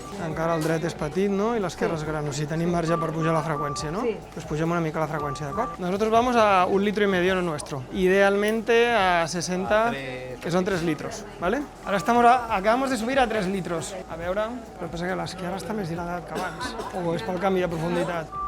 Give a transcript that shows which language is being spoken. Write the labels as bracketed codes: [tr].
[ca] Encara el dret és petit, no? I l'esquerra és gran. O sigui, tenim marge per pujar la freqüència, no? Sí. Pues pugem una mica la freqüència, d'acord? [es] Nosotros vamos a 1,5 litro lo nuestro. Idealmente a 60, que son 3 litros, ¿vale? Ahora acabamos de subir a 3 litros. [ca] A veure, però passa que l'esquerra està més dilatat que abans. O és pel canvi de profunditat.